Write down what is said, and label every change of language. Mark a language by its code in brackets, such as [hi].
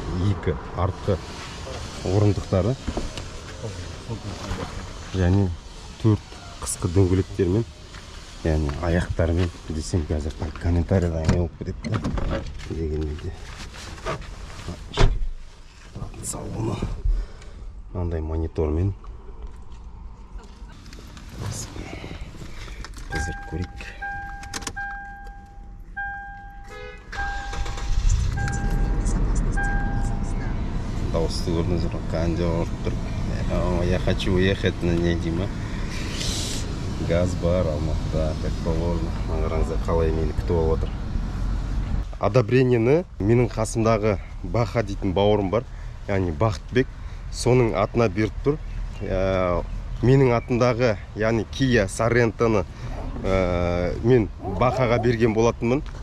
[kk] Екі артқы орындықтары және 4 қысқы дөңгелектермен, яғни аяқтарымен десем қазір комментарияда не болып кетеді дегенде де салоны мынандай монитормен қазір көрейік. Дауысты көрдіңіздер, кондер тұр. [ru] Я хочу уехать на ней, Дима. [kk] Газ бар Алматыда, [ru] как положено. [kk] Қараңыздар қалай мені күтіп алып отыр. Одобрениені менің қасымдағы Баха дейтін бауырым бар, яғни Бақытбек, соның атына беріп тұр. Менің атымдағы, яғни Kia Sorento-ны мен Бахаға берген болатынмын.